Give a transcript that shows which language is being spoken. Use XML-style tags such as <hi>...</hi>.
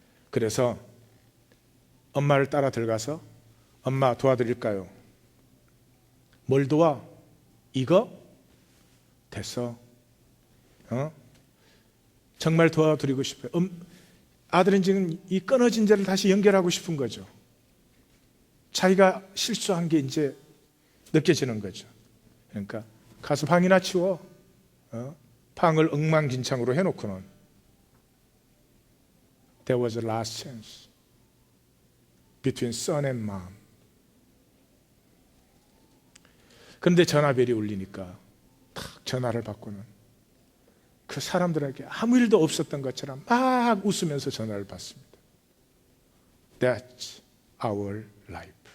<ko>그래서 엄마를 따라 들어가서 엄마 도와드릴까요? 뭘 도와? 이거? 됐어. 정말 도와드리고 싶어요. 아들은 지금 이 끊어진 자를 다시 연결하고 싶은 거죠. 자기가 실수한 게 이제 느껴지는 거죠. 그러니까 가서 방이나 치워. 방을 엉망진창으로 해놓고는</ko> <en>There was a last chance between son and mom.</en> <ko>그런데 전화벨이 울리니까 탁 전화를 받고는 그 사람들에게 아무 일도 없었던 것처럼 막 웃으면서 전화를 받습니다.</ko> <en>That's our life.</en>